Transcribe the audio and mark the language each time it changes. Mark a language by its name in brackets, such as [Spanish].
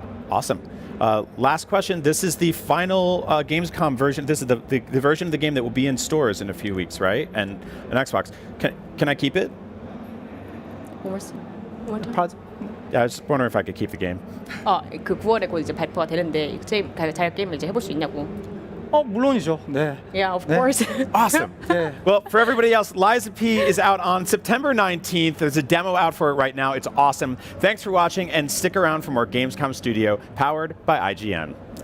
[English] Awesome. Last question. This is the final Gamescom version. This is the version of the game that will be in stores in a few weeks, right? And an Xbox. Can I keep it? One more time. Yeah, I was just wondering if I could keep the game. [Korean] 그 9월에 곧 이제 발표가 되는데 자기가 게임을 이제 해볼 수 있냐고. 물론이죠. 네. [English] Yeah, of course. Awesome. Well, for everybody else, Liza P is out on September 19th. There's a demo out for it right now. It's awesome. Thanks for watching, and stick around for more Gamescom Studio, powered by IGN.